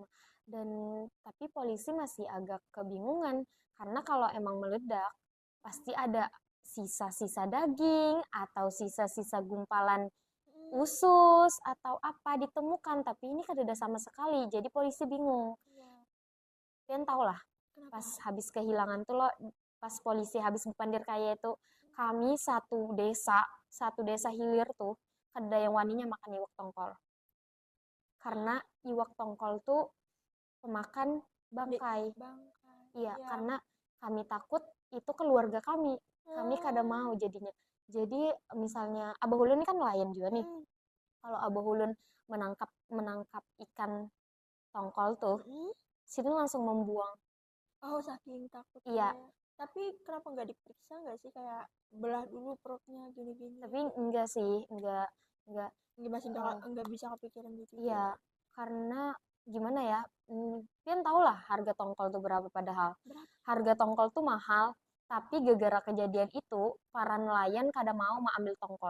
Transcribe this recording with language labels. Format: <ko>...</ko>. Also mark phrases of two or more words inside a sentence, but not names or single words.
<id>Dan tapi polisi masih agak kebingungan karena kalau emang meledak pasti ada sisa-sisa daging atau sisa-sisa gumpalan usus atau apa ditemukan, tapi ini kan ada sama sekali, jadi polisi bingung.</id> <bjn>Kalian tau lah, pas habis kehilangan tuh lo, pas polisi habis berpandir kayak itu, kami satu desa hilir tuh, kada yang waninya makan iwak tongkol. Karena iwak tongkol tuh pemakan bangkai.</bjn> <id>Iya, karena kami takut itu keluarga kami.</id> <bjn>Kami kada mau jadinya.</bjn> <id>Jadi misalnya Abah Ulun ini kan nelayan juga nih. Kalau Abah Ulun menangkap ikan tongkol tuh, situ langsung membuang. Oh, saking takutnya. Iya. Tapi kenapa nggak diperiksa nggak sih kayak belah dulu perutnya gini-gini? Tapi enggak sih, enggak masih nggak bisa kepikiran gitu. Iya, karena gimana ya? Kalian tau lah harga tongkol tuh berapa padahal. Harga tongkol tuh mahal, tapi gara-gara kejadian itu para nelayan kada mau ambil tongkol.</id>